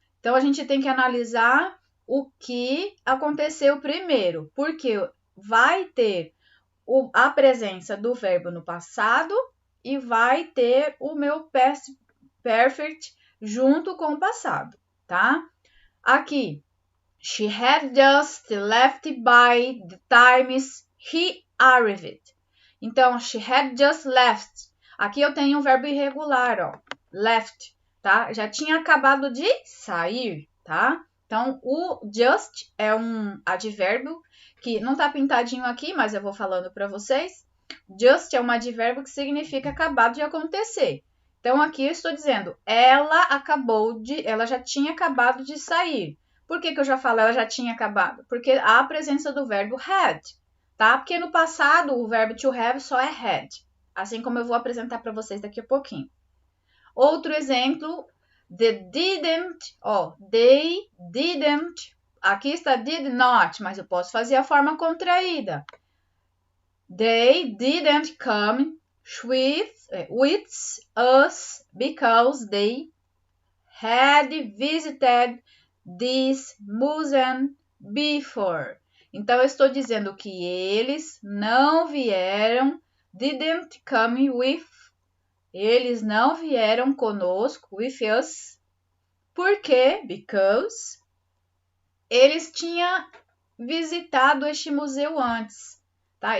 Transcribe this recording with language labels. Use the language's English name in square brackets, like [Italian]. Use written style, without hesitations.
[Portuguese] Então, a gente tem que analisar o que aconteceu primeiro, porque vai ter a presença do verbo no passado e vai ter o meu past perfect junto com o passado, tá? [English] Aqui, she had just left by the time he arrived. Então, she had just left. [Portuguese] Aqui eu tenho um verbo irregular, ó, left, tá? Já tinha acabado de sair, tá? Então, o just é um advérbio que não tá pintadinho aqui, mas eu vou falando para vocês. Just é um advérbio que significa acabado de acontecer. Então, aqui eu estou dizendo, ela já tinha acabado de sair. Por que eu já falo ela já tinha acabado? Porque há a presença do verbo had, tá? Porque no passado o verbo to have só é had, assim como eu vou apresentar para vocês daqui a pouquinho. Outro exemplo, [English] they didn't, they didn't, [Portuguese] aqui está did not, mas eu posso fazer a forma contraída. [English] They didn't come with us because they had visited this museum before. [Portuguese] Então, eu estou dizendo que eles não vieram, [English] didn't come with, [Portuguese] eles não vieram conosco, [English] with us, [Portuguese] por quê? Because eles tinham visitado este museu antes, tá?